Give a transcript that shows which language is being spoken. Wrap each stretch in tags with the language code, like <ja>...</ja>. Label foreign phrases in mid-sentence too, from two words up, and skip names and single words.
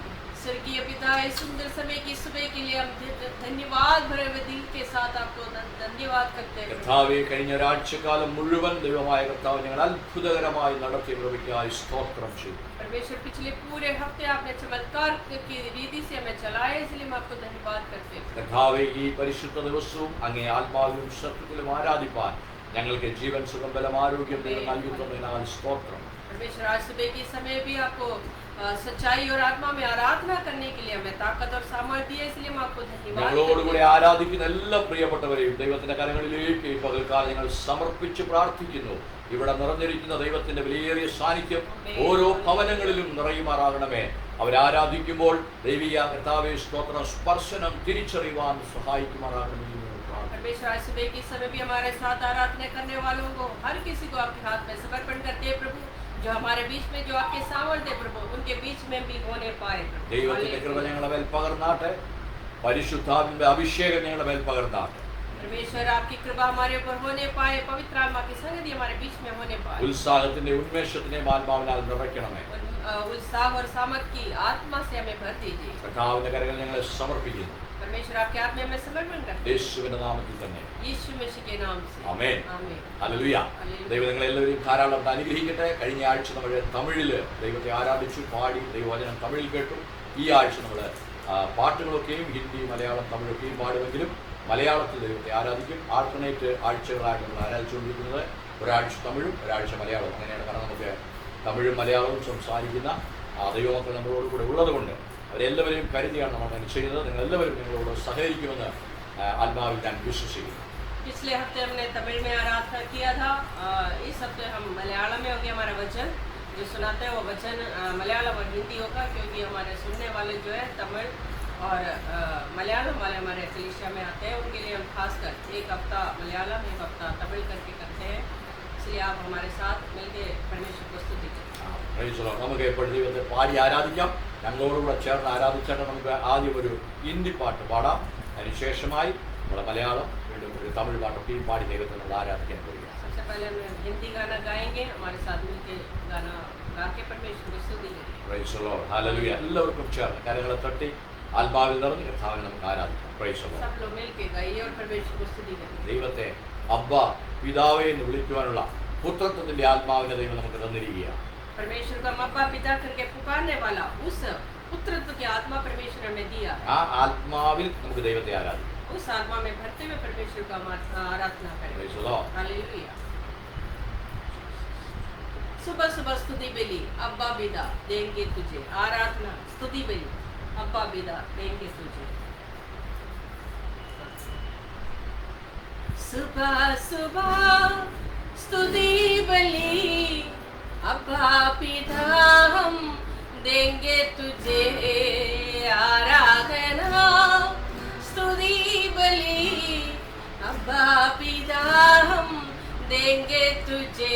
<hi>स्वर्गीय पिता, इस सुंदर समय की सुबह के लिए हम धन्यवाद भरे हुए दिल के साथ आपको धन्यवाद करते हैं.</hi> <ml>കർത്താവേ, കഴിഞ്ഞ ഒരാഴ്ചക്കാലം മുഴുവൻ ദൈവമായ കർത്താവ് ഞങ്ങൾ അത്ഭുതകരമായി നടത്തിയ കൃപയ്ക്കായി സ്തോത്രം ചെയ്യുന്നു.</ml> <hi>परमेश्वर, पिछले पूरे हफ्ते आपने चमत्कार की रीति से हमें चलाया, इसलिए हम आपको धन्यवाद करते हैं.</hi> <ml>കർത്താവേ, ഈ പരിശുദ്ധ ദിവസവും അങ്ങേ ആത്മാവിലും സത്യത്തിലും ആരാധിപ്പാൻ ഞങ്ങൾക്ക് ജീവൻ, സുഖം, ബലം, ആരോഗ്യം നൽകി തന്നതിനാൽ സ്തോത്രം.</ml> <hi>परमेश्वर, आज सुबह के समय भी आपको सच्चाई और आत्मा में आराधना करने के लिए हमें ताकत और सामर्थ्य दिया, इसलिए हम आपको धन्यवाद.</hi> <ml>ഞങ്ങളോടുകൂടി ആരാധിക്കുന്ന എല്ലാ പ്രിയപ്പെട്ടവരെയും ദൈവത്തിന്റെ കരങ്ങളിലേക്ക് ഈ പകൽക്കാലം ഞങ്ങൾ സമർപ്പിച്ച് പ്രാർത്ഥിക്കുന്നു. ഇവിടെ നിറഞ്ഞിരിക്കുന്ന ദൈവത്തിന്റെ വിലയേറിയ സാന്നിധ്യം ഓരോ ഭവനങ്ങളിലും നിറയുമാറാകണമേ. അവരാരാധിക്കുമ്പോൾ ദൈവീയ കർത്താവേ സ്തോത്രം സ്പർശനം തിരിച്ചറിയുവാൻ സഹായിക്കുമാറാകണമേ.</ml> <hi>परमेश्वर, आज सुबह के समय भी हमारे साथ आराधना करने वालों को हर किसी को आपके हाथ में समर्पण करते हैं प्रभु. जो हमारे बीच में जो आपके सामर्थ्य प्रभु, उनके बीच में भी होने पाए.</hi> <ml>ദൈവത്തിന്റെ കൃപ ഞങ്ങളുടെ മേൽ പകർന്നാട്ടെ. പരിശുദ്ധാത്മാവിന്റെ അഭിഷേകം ഞങ്ങളുടെ മേൽ പകർന്നാട്ടെ.</ml> <hi>परमेश्वर, आपकी कृपा हमारे ऊपर होने पाए, पवित्र आत्मा की संगति हमारे बीच में होने पाए.</hi> <ml>ഉത്സാഹത്തിന്റെ ഉന്മേഷത്തിന്റെ ആത്മാവിനാൽ നിറയ്ക്കണമേ.</ml> <hi>उत्साह और सामर्थ्य की आत्मा से हमें भर दीजिए.</hi> <ml>കർത്താവിന്റെ കരങ്ങളിൽ ഞങ്ങളെ സമർപ്പിക്കുന്നു.</ml> <hi>परमेश्वर, आपके हाथ में हमें समर्पण करते हैं.</hi> <ml>യേശുവിന്റെ നാമത്തിൽ തന്നെ.</ml> <hi>यीशु मसीह के नाम से.</hi> <ml>ആമേൻ.</ml> <hi>आमीन.</hi> <ml>ഹല്ലേലൂയ. ദൈവം നിങ്ങളെല്ലാവരെയും ധാരാളം അനുഗ്രഹിക്കട്ടെ. കഴിഞ്ഞ ആഴ്ച നമ്മൾ തമിഴില് ദൈവത്തെ ആരാധിച്ചു, പാടി, ദൈവവചനം തമിഴിൽ കേട്ടു. ഈ ആഴ്ച നമ്മൾ പാട്ടുകളൊക്കെയും ഹിന്ദി, മലയാളം, തമിഴൊക്കെയും പാടുമെങ്കിലും മലയാളത്തിൽ ദൈവത്തെ ആരാധിക്കും. ആൾട്ടർനേറ്റ് ആഴ്ചകളായിട്ട് നമ്മൾ ആരാധിച്ചുകൊണ്ടിരിക്കുന്നത്. ഒരാഴ്ച തമിഴും ഒരാഴ്ച മലയാളവും. അങ്ങനെയാണ്. കാരണം നമുക്ക് തമിഴും മലയാളവും സംസാരിക്കുന്ന ദൈവമക്കൾ നമ്മളോട് കൂടെ ഉള്ളതുകൊണ്ട് അവരെല്ലാവരെയും കരുതിയാണ് നമ്മൾ അങ്ങനെ ചെയ്യുന്നത്. നിങ്ങളെല്ലാവരും നിങ്ങളോട് സഹകരിക്കുമെന്ന് ആത്മാവിൽ ഞാൻ വിശ്വസിക്കുന്നു.</ml> <hi>पिछले हफ्ते हमने तमिल में आराधना किया था. इस हफ्ते हम मलयालम में होंगे. हमारा वचन जो सुनाते हैं वो वचन मलयालम और हिंदी होगा, क्योंकि हमारे सुनने वाले जो है तमिल और मलयालम वाले हमारे कलीसिया में आते हैं. उनके लिए हम खासकर एक हफ्ता मलयालम, एक हफ्ता तमिल करके करते हैं. इसलिए आप हमारे साथ मिलकर परमेश्वर को स्तुति करें.</hi> <ml>നമുക്ക് എപ്പോഴും ദൈവത്തെ പാടി ആരാധിക്കാം. ഞങ്ങളോടുകൂടെ ചേർന്ന് ആരാധിച്ചാൽ നമുക്ക് ആദ്യം ഒരു ഹിന്ദി പാട്ട് പാടാം. അതിനുശേഷമായി നമ്മുടെ മലയാളം, വീണ്ടും ഒരു തമിഴ് പാട്ടൊക്കെ പാടി ദൈവത്തെ നമ്മൾ ആരാധിക്കാൻ പോവുക.</ml> <hi>सबसे पहले हम हिंदी गाना गाएंगे. हमारे साथ मिलकर गाना गा के परमेश्वर को स्तुति करेंगे.</hi> <en>Praise the Lord. ഹല്ലേലൂയ.</en> <ml>എല്ലാവർക്കും ചേർന്ന് കരങ്ങളെ തട്ടി ആത്മാവിൽ നിറഞ്ഞ് കർത്താവിനെ നമുക്ക് ആരാധിക്കാം.</ml> <en>Praise the Lord.</en> <hi>सब लोग मिलकर गाइए और परमेश्वर को स्तुति करें.</hi> <ml>ദൈവത്തെ അബ്ബ, പിതാവേ എന്ന് വിളിക്കുവാനുള്ള പുത്രത്വത്തിന്റെ ആത്മാവിനെ ദൈവം നമുക്ക് തന്നിരിക്കുകയാണ്.</ml> <hi>परमेश्वर को हम अब्बा पिता करके पुकारने वाला उस पुत्रत्व की आत्मा परमेश्वर ने दिया.</hi> <ml>ആ ആത്മാവിൽ നമുക്ക് ദൈവത്തെ ആരാധിക്കാം.</ml> <hi>उस आत्मा में भरते हुए परमेश्वर का आराधना करें.</hi> <en>Praise the Lord.</en> <hi>हालेलुया. सुबह सुबह स्तुति बेली अब्बा बिदा देंगे तुझे. आराधना स्तुति बेली अब्बा बिदा देंगे तुझे. सुबह सुबह स्तुति बलि अब्बा पिता हम देंगे तुझे आराधना, स्तुति बलि अब्बा पिता हम देंगे तुझे।</hi>